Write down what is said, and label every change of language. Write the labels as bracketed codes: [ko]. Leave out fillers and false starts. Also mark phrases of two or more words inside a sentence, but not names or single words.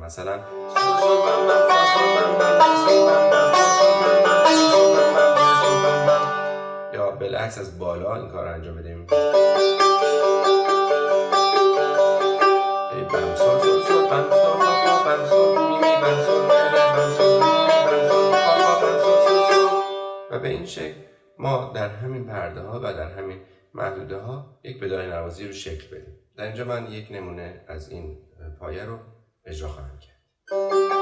[fa] مثلا سول سول بم بم فا سول بم بم سول بم بم فا سول بم بم سول بم بم سول بم بم. یا بالعکس از بالا این کار رو انجام بدیم. بم سول سول سول بم سول فا فا بم سول می می بم سول می بم سول می می بم سول فا فا بم سول سول سول. و به این شکل ما در همین پرده ها و در همین محدوده ها یک بدایه نوازی رو شکل بدیم. در اینجا من یک نمونه از این پایه رو اجرا خواهم کرد.